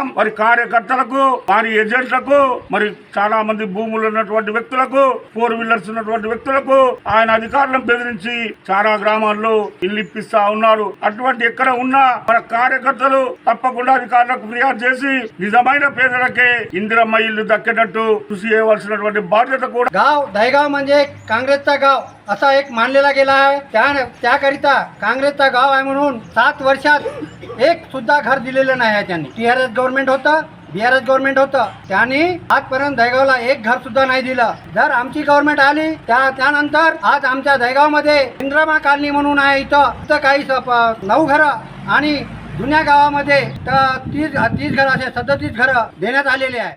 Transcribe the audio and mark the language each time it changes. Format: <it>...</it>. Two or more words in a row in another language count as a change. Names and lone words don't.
<te>మరి కార్యకర్తలకు, వారి ఏజెంట్లకు, మరి చాలా మంది భూములు ఉన్నటువంటి వ్యక్తులకు, 4 వీలర్స్ ఉన్నటువంటి వ్యక్తులకు ఆయన అధికారులను బెదిరించి చాలా గ్రామాలు ఇల్లు ఇప్పిస్తా ఉన్నారు. అటువంటి ఎక్కడ ఉన్నా మన కార్యకర్తలు తప్పకుండా అధికారులకు ఫిర్యాదు చేసి నిజమైన పేదలకే ఇందిరమ్మ ఇల్లు దక్కేటట్టు కృషి చేయవలసినటువంటి బాధ్యత కూడా.</te> <mr>गाव दहेगाव म्हणजे काँग्रेसचा गाव असा एक मानलेला गेला आहे. त्याकरिता काँग्रेसचा गाव आहे म्हणून 7 वर्षात एक सुद्धा घर दिलेलं नाही आहे त्यांनी. टीआरएस गव्हर्नमेंट होतं, बीआरएस गव्हर्नमेंट होतं, त्यांनी आजपर्यंत दहेगावला एक घर सुद्धा नाही दिलं. जर आमची गव्हर्नमेंट आली त्यानंतर आज आमच्या दहेगावमध्ये इंदिरामा कॉलनी म्हणून आहे, इथं काही 9 घरं आणि जुन्या गावामध्ये 30 घरं असे 37 घरं देण्यात आलेले आहे.</mr>